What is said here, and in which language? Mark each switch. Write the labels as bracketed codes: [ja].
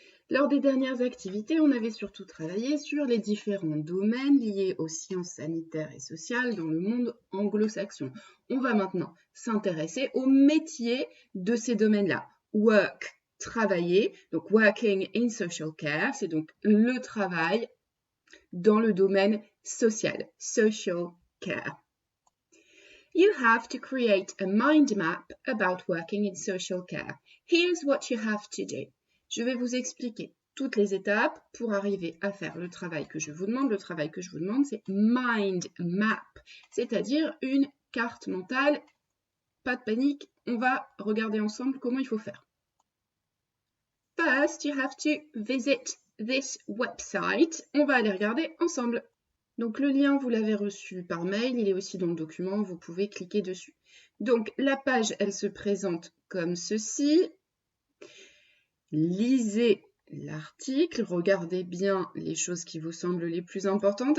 [fr] Lors des dernières activités, on avait surtout travaillé sur les différents domaines liés aux sciences sanitaires et sociales dans le monde anglo-saxon. On va maintenant s'intéresser aux métiers de ces domaines-là. Work, travailler, donc [en] Working in Social Care, [fr] c'est donc le travail dans le domaine social, social care. [en] You have to create a mind map about working in social care. Here's what you have to do. [fr] Je vais vous expliquer toutes les étapes pour arriver à faire le travail que je vous demande. Le travail que je vous demande, c'est mind map, c'est-à-dire une carte mentale. Pas de panique, on va regarder ensemble comment il faut faire. [en] First, you have to visit this website. [fr] On va aller regarder ensemble. Donc le lien, vous l'avez reçu par mail, il est aussi dans le document, vous pouvez cliquer dessus. Donc la page, elle se présente comme ceci. Lisez l'article, regardez bien les choses qui vous semblent les plus importantes.